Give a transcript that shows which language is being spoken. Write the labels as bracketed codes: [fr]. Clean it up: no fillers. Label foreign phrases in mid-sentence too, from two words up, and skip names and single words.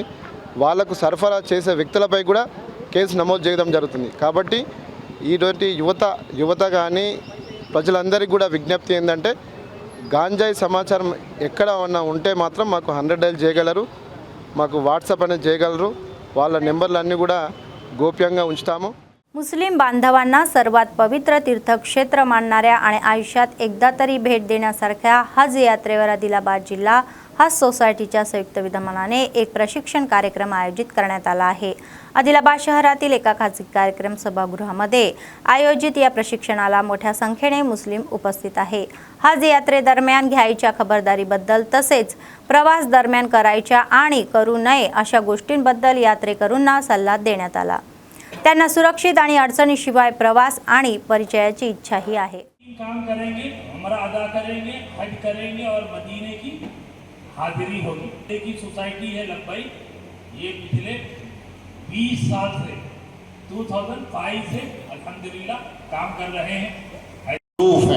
[te] వాళ్ళకు సరఫరా చేసే వ్యక్తులపై కూడా కేసు నమోదు చేయడం జరుగుతుంది. కాబట్టి ఈరోజు యువత కానీ ప్రజలందరికీ కూడా విజ్ఞప్తి ఏంటంటే గాంజాయి సమాచారం ఎక్కడ ఉన్నా ఉంటే మాత్రం మాకు 100 డైల్ చేయగలరు, మాకు वाट्सअप అనేది చేయగలరు. వాళ్ళ నెంబర్లు అన్నీ కూడా गोप्यांगा ఉంచుతాము. [mr] मुस्लिम बांधवांना सर्वात पवित्र तीर्थक्षेत्र मानणाऱ्या आणि आयुष्यात एकदा तरी भेट देण्यासारख्या हज यात्रेवर आदिलाबाद जिल्हा हज सोसायटीच्या संयुक्त विद्यमानाने एक प्रशिक्षण कार्यक्रम आयोजित करण्यात आला आहे. आदिलाबाद शहरातील एका खाजगी कार्यक्रम सभागृहामध्ये आयोजित या प्रशिक्षणाला मोठ्या संख्येने मुस्लिम उपस्थित आहे. हज यात्रेदरम्यान घ्यायच्या खबरदारीबद्दल तसेच प्रवास दरम्यान करायच्या आणि करू नये अशा गोष्टींबद्दल यात्रेकरूंना सल्ला देण्यात आला. त्यांना सुरक्षित आणि अडचणीशिवाय प्रवास आणि परिचयाची इच्छाही आहे. [hi] काम करेंगे, हमारा अदा करेंगे, हज करेंगे और मदीने की हाजिरी होगी. एक ही सोसाइटी है लब्बई, ये पिछले 20 साल से 2005 से अल्हम्दुलिल्लाह काम कर रहे हैं